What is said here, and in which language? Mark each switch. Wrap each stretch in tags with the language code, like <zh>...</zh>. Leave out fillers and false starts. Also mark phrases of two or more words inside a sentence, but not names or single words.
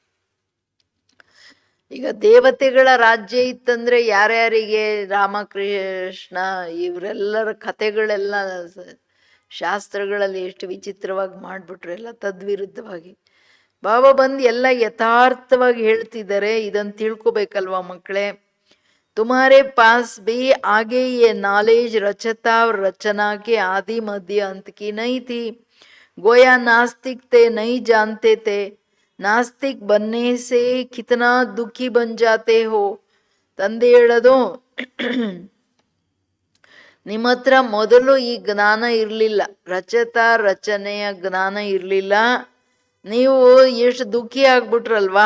<kn>ಈಗ ದೇವತೆಗಳ ರಾಜ್ಯ ಇತ್ತಂದ್ರೆ ಯಾರ್ಯಾರಿಗೆ ರಾಮಕೃಷ್ಣ ಇವರೆಲ್ಲರ ಕಥೆಗಳೆಲ್ಲ ಶಾಸ್ತ್ರಗಳಲ್ಲಿ ಎಷ್ಟು ವಿಚಿತ್ರವಾಗಿ ಮಾಡ್ಬಿಟ್ರು, ಎಲ್ಲ ತದ್ವಿರುದ್ಧವಾಗಿ. ಬಾಬಾ ಬಂದು ಎಲ್ಲ ಯಥಾರ್ಥವಾಗಿ ಹೇಳ್ತಿದ್ದಾರೆ. ಇದನ್ನು ತಿಳ್ಕೊಬೇಕಲ್ವಾ ಮಕ್ಕಳೇ?</kn> <hi>तुम्हारे पास भी आगे ये नॉलेज रचता रचना के आदि मध्य अंत की नहीं थी. गोया नास्तिक थे, नहीं जानते थे. नास्तिक बनने से कितना दुःखी बन जाते हो.</hi> <kn>ತಂದೆ ಹೇಳೋದು, ನಿಮ್ಮ ಹತ್ರ ಮೊದಲು ಈ ಜ್ಞಾನ ಇರಲಿಲ್ಲ, ರಚನೆಯ ಜ್ಞಾನ ಇರಲಿಲ್ಲ. ನೀವು ಎಷ್ಟು ದುಃಖಿ ಆಗ್ಬಿಟ್ರಲ್ವಾ.</kn>